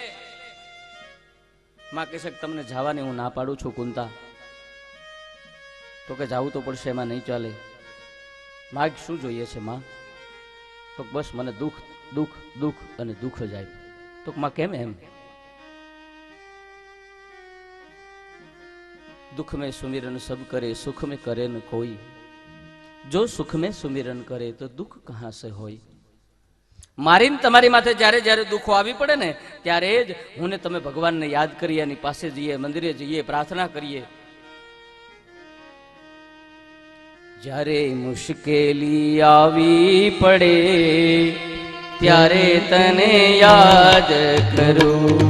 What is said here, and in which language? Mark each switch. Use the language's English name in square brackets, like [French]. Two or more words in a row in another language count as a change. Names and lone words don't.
[Gujarati] માં કહેશે કે તમને જવાની હું ના પાડું છું કુંતા. તો કે જાવું તો પડશે, એમાં નહીં ચાલે. માગ શું જોઈએ છે માં? તો બસ મને દુઃખ દુઃખ દુઃખ અને દુઃખ જ આપ. તો માં કેમ એમ? [Hindi] दुख में सुमिरन सब करे सुख में करे न कोई, जो सुख में सुमिरन करे तो दुख कहां से होय. [Gujarati] મારીને તમારી માથે જ્યારે જ્યારે દુઃખો આવી પડે ને ત્યારે જ હું ને તમે ભગવાનને યાદ કરીએ, એની પાસે જઈએ, મંદિરે જઈએ, પ્રાર્થના કરીએ. જ્યારે મુશ્કેલી આવી પડે ત્યારે તને યાદ કરું,